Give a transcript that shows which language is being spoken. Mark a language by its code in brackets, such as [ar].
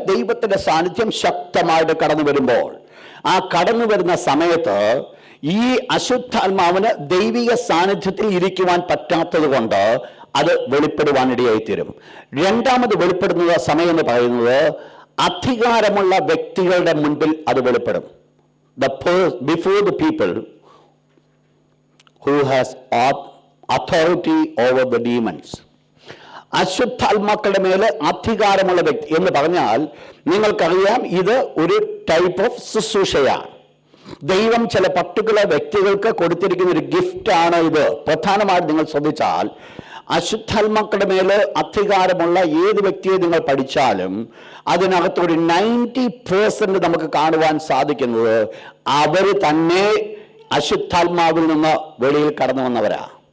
[ml] ദൈവത്തിന്റെ സാന്നിധ്യം ശക്തമായിട്ട് കടന്നു വരുമ്പോൾ, ആ കടന്നു വരുന്ന സമയത്ത് ഈ അശുദ്ധാത്മാവിന് ദൈവിക സാന്നിധ്യത്തിൽ ഇരിക്കുവാൻ പറ്റാത്തത് കൊണ്ട് അത് വെളിപ്പെടുവാനിടയായിത്തീരും. രണ്ടാമത് വെളിപ്പെടുന്ന സമയം എന്ന് പറയുന്നത്, അധികാരമുള്ള വ്യക്തികളുടെ മുൻപിൽ അത് വെളിപ്പെടും. [en] Before the people who has authority over the demons. [ml] അശുദ്ധാത്മാക്കളുടെ മേലെ അധികാരമുള്ള വ്യക്തി എന്ന് പറഞ്ഞാൽ നിങ്ങൾക്കറിയാം, ഇത് ഒരു ടൈപ്പ് ഓഫ് ശുശ്രൂഷയാണ്. ദൈവം ചില പർട്ടിക്കുലർ വ്യക്തികൾക്ക് കൊടുത്തിരിക്കുന്ന ഒരു ഗിഫ്റ്റാണ് ഇത്. പ്രധാനമായിട്ട് നിങ്ങൾ ശ്രദ്ധിച്ചാൽ അശുദ്ധാത്മാക്കളുടെ മേലെ അധികാരമുള്ള ഏത് വ്യക്തിയെ നിങ്ങൾ പഠിച്ചാലും അതിനകത്തൊരു 90% നമുക്ക് കാണുവാൻ സാധിക്കുന്നത് അവർ തന്നെ അശുദ്ധാത്മാവിൽ നിന്ന് വെളിയിൽ കടന്നു വന്നവരാ.